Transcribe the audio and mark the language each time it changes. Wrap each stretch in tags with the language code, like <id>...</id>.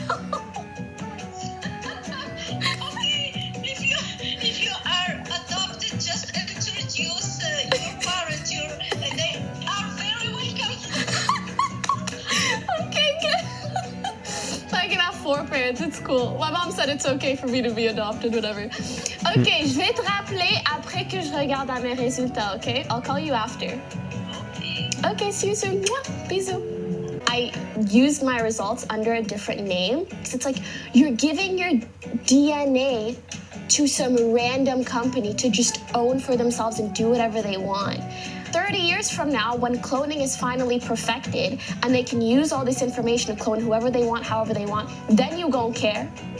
<en>Okay, if you are adopted, just introduce your parents. They are very welcome. Okay, good. I can have 4 parents. It's cool. My mom said it's okay for me to be adopted, whatever.</en> <fr>Okay, je vais te rappeler après que je regarde à mes résultats, okay?</fr> <en>I'll call you after. Okay, see you soon. Bisous. I used my results under a different name. It's like you're giving your DNA to some random company to just own for themselves and do whatever they want. 30 years from now, when cloning is finally perfected and they can use all this information to clone whoever they want, however they want, then you gon' care.</en>